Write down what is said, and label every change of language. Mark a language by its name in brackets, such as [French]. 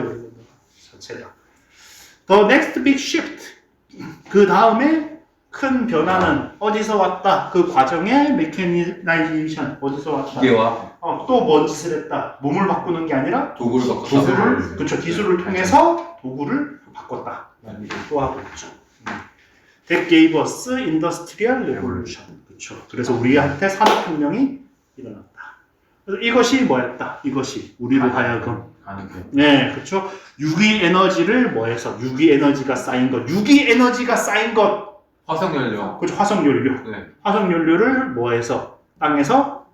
[Korean] 여러분들. 자체가. [English] The next big shift. [Korean] 그 다음에 큰 변화는 어디서 왔다? 그 과정의 메커니자이제이션 어디서 왔다? 기계와 또 뭔 짓을 했다? 몸을 바꾸는 게 아니라 도구를 바꿨다. 그렇죠. 기술을 통해서 도구를 바꿨다. 또 하고 있죠. [English] That gave us industrial revolution. [Korean] 그렇죠. 그래서 우리한테 산업혁명이 일어났다. 그래서 이것이 뭐였다? 이것이 우리로 하여금 네, 그렇죠. 유기 에너지를 뭐해서 유기 에너지가 쌓인 것. 화석연료. 그렇죠. 화석연료. 네. 화석연료를 뭐해서 땅에서